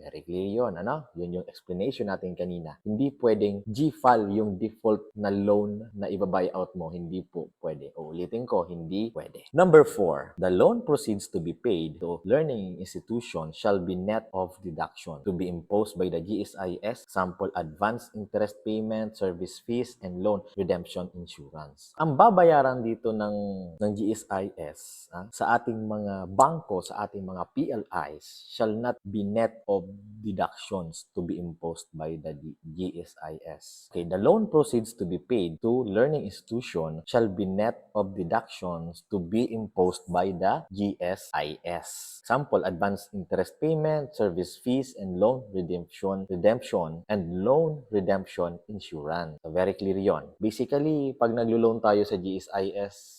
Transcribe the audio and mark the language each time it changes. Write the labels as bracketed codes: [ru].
[en] Very clear [tl] yun, ano? Yun yung explanation natin kanina. Hindi pwedeng GFAL yung default na loan na iba-buy out mo. Hindi po pwede. Ulitin ko, hindi pwede. [en] Number 4, the loan proceeds to be paid to learning institution shall be net of deduction to be imposed by the GSIS, sample advance interest payment, service fees, and loan redemption insurance. [tl] Ang babayaran dito ng GSIS sa ating mga bangko, sa ating mga PLIs [en] shall not be net of deductions to be imposed by the GSIS. Okay, the loan proceeds to be paid to learning institution shall be net of deductions to be imposed by the GSIS. Sample advance interest payment, service fees, and loan redemption, and loan redemption insurance. So, very clear yon. Basically, [tl] pag naglo-loan tayo sa GSIS,